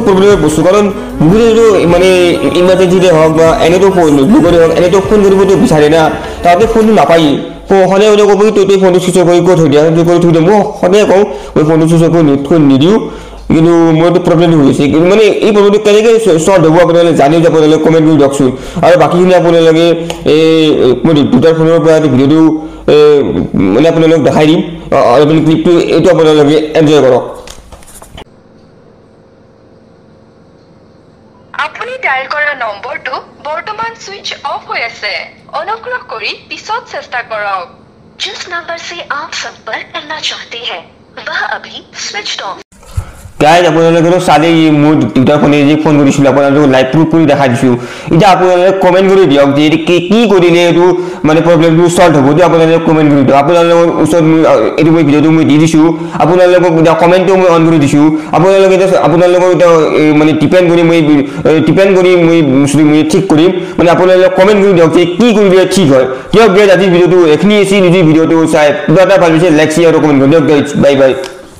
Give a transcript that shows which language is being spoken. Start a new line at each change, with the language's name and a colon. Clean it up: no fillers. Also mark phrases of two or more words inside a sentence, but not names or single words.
Assamese: প্ৰব্লেমৰ বস্তু কাৰণ বহুতেতো মানে ইমাৰ্জেঞ্চিতে হওক বা এনেতো বিপদে হওক এনেতো ফোন কৰিবতো বিচাৰে না তাতে ফোনটো নাপায়েই সদায় ক'ব কি তই ফোনটো
English: switch off
Assamese: কৰি থৈ দিয়া কৰি থৈ দিয়া মই সদায় কওঁ মই ফোনটো
English: switch off
Assamese: কৰি নিদিওঁ কিন্তু মোৰতো প্ৰব্লেমটো হৈছে কিন্তু মানে এই প্ৰব্লেমটো কেনেকৈ ছল্ভ হ'ব আপোনালোকে জানি যাব আপোনালোকে কমেণ্ট কৰি দিয়কচোন আৰু বাকীখিনি আপোনালোকে এই মই দুটাৰ ফোনৰ পৰা ভিডিঅ'টো মানে আপোনালোকক দেখাই দিম আৰু ক্লিপটো এইটো আপোনালোকে এনজয় কৰক আপুনি ডায়াল কৰা নম্বৰটো বৰ্তমান
English: switch off
Assamese: হৈ আছে অনুগ্ৰহ কৰি পিছত চেষ্টা কৰক
Hindi: जिस नंबर से आप संपर्क करना चाहते हैं वह अभी स्विच्ड ऑफ
Assamese: গাইজ আপোনালোকেতো চালেই মোৰ দুটা ফোনে যে ফোন কৰিছিলোঁ আপোনালোকক
English: live proof
Assamese: কৰি দেখাই দিছোঁ এতিয়া আপোনালোকে কমেণ্ট কৰি দিয়ক যে কি কৰিলে এইটো মানে প্ৰব্লেমটো ছল্ভ হ'ব এইটো আপোনালোকে কমেণ্ট কৰি দিয়ক আপোনালোকৰ ওচৰত এইটো মই ভিডিঅ'টো মই দি দিছোঁ আপোনালোকক এতিয়া কমেণ্টটো মই অন কৰি দিছোঁ আপোনালোকে আপোনালোকক এতিয়া মানে ডিপেণ্ড কৰি মই ঠিক কৰিম মানে আপোনালোকে কমেণ্ট কৰি দিয়ক যে কি কৰিলে ঠিক হয় দিয়ক গাইজ আজি ভিডিঅ'টো এইখিনি আছিল যদি ভিডিঅ'টো চাই কিবা এটা ভাল পাইছে
English: like share
Assamese: আৰু কমেণ্ট কৰি দিয়ক গাইজ
English: bye bye